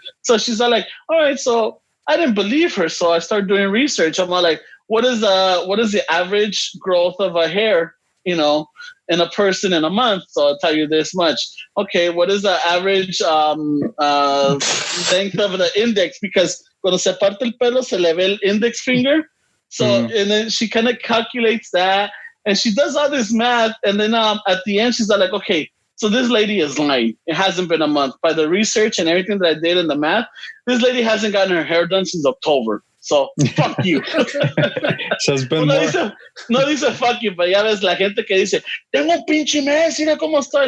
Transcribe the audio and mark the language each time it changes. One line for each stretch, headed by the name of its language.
English: So she's all like, all right, so I didn't believe her. So I started doing research. I'm all like, what is the average growth of a hair, in a person in a month? So I'll tell you this much. Okay, what is the average length of the index?
Spanish: Because cuando se parte el pelo, se le ve el index finger.
English: So, and then she kind of calculates that, and she does all this math, and then at the end, she's like, okay, so this lady is lying. It hasn't been a month. By the research and everything that I did in the math, this lady hasn't gotten her hair done since October. So, fuck you. So it's been
Spanish: no dice
English: fuck you,
Spanish: pero ya ves la gente que dice, tengo un pinche mes, mira cómo estoy.